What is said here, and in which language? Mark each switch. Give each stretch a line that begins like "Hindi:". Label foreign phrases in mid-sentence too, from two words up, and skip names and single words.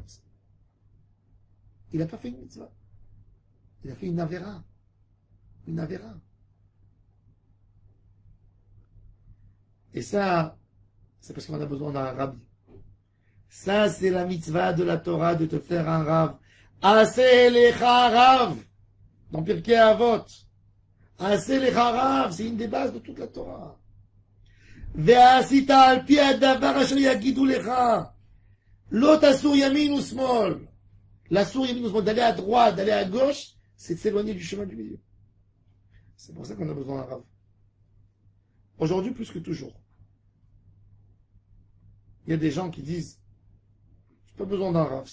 French: Il n'a pas fait une mitzvah. Il a fait une avera. Une avera. Et ça, c'est parce qu'on a besoin d'un rabbi. Ça, c'est la mitzvah de la Torah de te faire un rav.
Hebrew: עשה לך רב. Dans Pirkei Avot. עשה לך רב.
French: C'est une des bases de toute la Torah.
Hebrew: ועשית על פי הדבר אשר יגידו לך. לא תסור ימין ושמאל.
French: La souris, d'aller à droite, d'aller à gauche, c'est de s'éloigner du chemin du milieu. C'est pour ça qu'on a besoin d'un rav. Aujourd'hui, plus que toujours. Il y a des gens qui disent, j'ai pas besoin d'un rav.